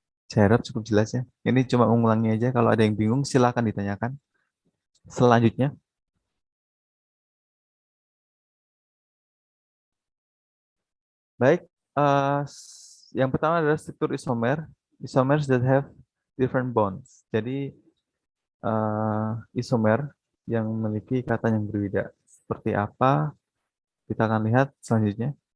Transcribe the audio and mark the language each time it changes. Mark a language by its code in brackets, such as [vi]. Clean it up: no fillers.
[id] Saya harap cukup jelas ya. Ini cuma mengulangi aja. Kalau ada yang bingung silakan ditanyakan. Selanjutnya, baik. Yang pertama adalah struktur isomer. [en] Isomers that have different bonds. [id] Jadi isomer yang memiliki ikatan yang berbeda. Seperti apa? Kita akan lihat selanjutnya.